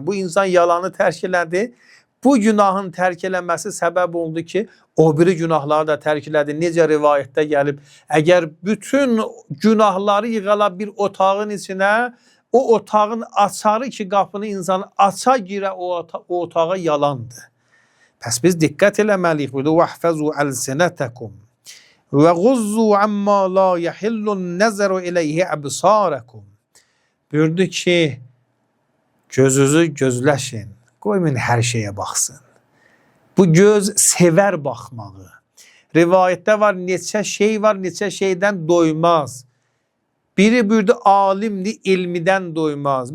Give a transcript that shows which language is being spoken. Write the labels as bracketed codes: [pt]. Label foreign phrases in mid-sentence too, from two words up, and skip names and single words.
[az] Bu insan yalanı tərk elədi. Bu günahın tərk eləməsi səbəb oldu ki, o biri günahları da tərk elədi. Necə rivayətdə gəlib, əgər bütün günahları yığala bir otağın içinə, o otağın açarı ki, qapını insan aça girə o otağa yalandır. Pəs biz diqqət eləməliyik burada. [ar] وَحْفَزُوا أَلْسِنَتَكُمْ وَغُزُّوا عَمَّا لَا يَحِلُّ النَّزَرُ إِلَيْهِ أَبْصَارَكُمْ. [az] Buyurdu ki, gözünüzü gözləşin. Qoymayın hər şeyə baxsın. Bu göz sevər baxmağı. Rivayətdə var, neçə şey var, neçə şeydən doymaz. Biri buyurdu, alimli ilmidən doymaz.